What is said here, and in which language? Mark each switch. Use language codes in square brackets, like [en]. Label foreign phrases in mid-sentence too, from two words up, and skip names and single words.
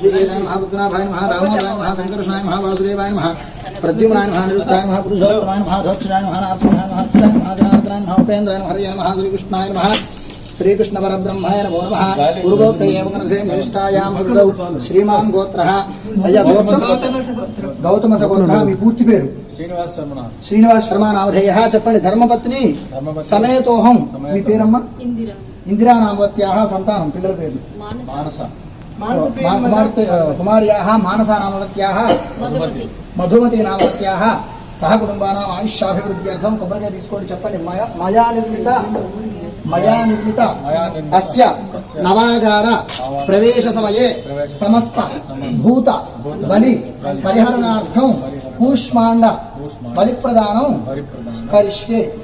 [sa] महावीराय नमः गुप्तनाभाय नमः रामाय नमः संकर्षणाय नमः वासुदेवाय नमः प्रद्युम्नाय नमः निरुद्धाय नमः पुरुषोत्तमाय नमः ध्वक्षराय नमः नारसिंहाय नमः अच्युताय नमः जनार्दनाय नमः उपेन्द्राय नमः हरये नमः श्रीकृष्णाय नमः श्रीकृष्ण परब्रह्माय नमो नमः पूर्वोक्त एवं विशिष्टायां सुकृतौ श्रीमान् गोत्रः अय्या गौतमस गोत्रः [te] మీ పూర్తి పేరు [sa] శ్రీనివాస్ శర్మ నామధేయः చెప్పండి ధర్మపత్ని సమేతోహం [te] మీ పేరమ్మ [sa] ఇందిరా నామవత్యాः సంతానం [te] పిల్లల పేరు [sa] కుమార్యాः మానసా నామవత్యాः మధుమతి నామవత్యాः సహ కుటుంబానాం ఆయుష్యాభివృద్ధ్యర్థం [te] కొబ్బరికాయ తీసుకోండి చెప్పండి [sa] మయా నిర్మిత అస్య నవాగార ప్రవేశ సమయే సమస్త భూత బలి పరిహరణార్థం కూష్మాండ బలి ప్రదానం కరిష్యే